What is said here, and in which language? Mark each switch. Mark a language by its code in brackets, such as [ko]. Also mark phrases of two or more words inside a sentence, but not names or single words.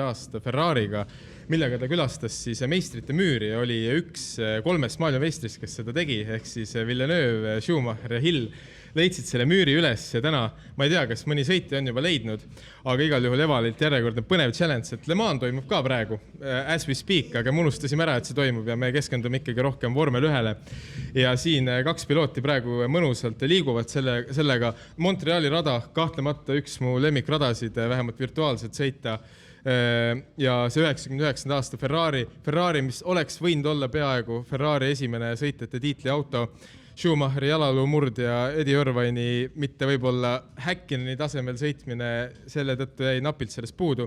[et] aasta Ferrariga, millega ta külastas siis meistrite müüri ja oli üks 3 maailmameistrist, kes seda tegi, ehk siis Villeneuve, Schumacher ja Hill leidsid selle müüri üles ja täna, ma ei tea, kas mõni sõitja on juba leidnud, aga igal juhul Evalilt järjekordne põnev challenge, et Le Mans toimub ka praegu, [en] as we speak, [et] aga me unustasime ära, et see toimub ja me keskendume ikkagi rohkem vormel 1-le. Ja siin 2 pilooti praegu mõnusalt liiguvad sellega. Montreali rada, kahtlemata üks mu lemmikradasid, vähemalt virtuaalselt sõita. Ja see 99. aasta Ferrari, mis oleks võinud olla peaaegu Ferrari esimene sõitjate tiitli auto, Schumacheri jalaluu murdja Eddie Irvine'i mitte võib-olla Häkkineni tasemel sõitmine, selle tõttu jäi napilt sellest puudu.